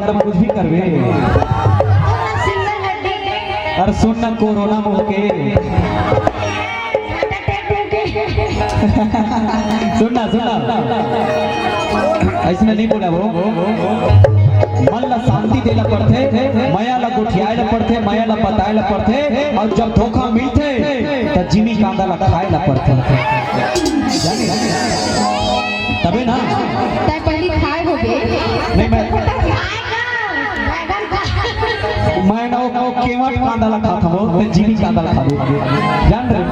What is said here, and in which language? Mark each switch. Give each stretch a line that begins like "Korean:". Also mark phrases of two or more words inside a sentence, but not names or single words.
Chhattisgarhi: कुछ भी करवे अरे सुन न कोरोना में होके सुनना ऐसे नहीं बोला वो मन ला शांति देला पड़थे माया ला गुठियाए ला पड़थे माया ला बताए ला पड़थे और जब धोखा मिलथे तो जिमी कांदा ला खाए ला पड़थे तबे ना ताई पहली खाए होगे नहीं मैं ना वो केवट कांदा ला खाता हूँ तो जिमी कांदा ला खाबो जा